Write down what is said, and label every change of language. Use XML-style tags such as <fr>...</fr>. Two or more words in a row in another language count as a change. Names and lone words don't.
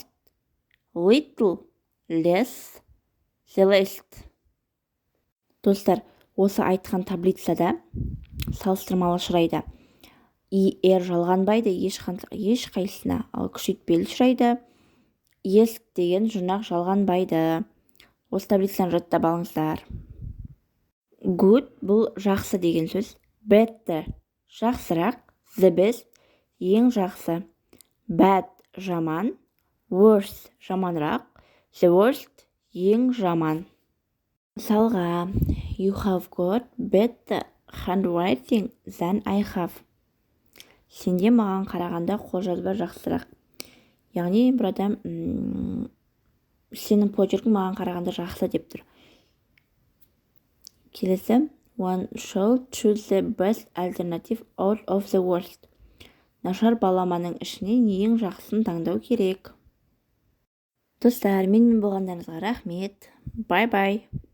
<en>Little, less, the least.</en> <kk>Достар, осы айтқан таблицада салыстырмалы шырайда er жалғанбайды ешқайсысына, ал күшейтпелі шырайда es деген жұрнақ жалғанбайды. Осы таблицаны жаттап алыңыздар. Good бұл жақсы деген сөз. Better жақсырақ.</kk> <en>The best</en> <kk>ең жақсы. Bad жаман. Worse жаманрақ.</kk> <en>The worst</en> <kk>ең жаман. Мысалға,</kk> <en>you have got better handwriting than I have.</en> <kk>Сенде маған қарағанда қолжазба жақсырақ. Яғни бір адам сенің почеркің маған қарағанда жақсы деп тұр. Келесі,</kk> <en>one should choose the best alternative out of the worst.</en> <kk>Нашар баламаның ішінен ең жақсысын таңдау керек. Достар, менімен болғандарыңызға рахмет.</kk> <en>Bye-bye.</en>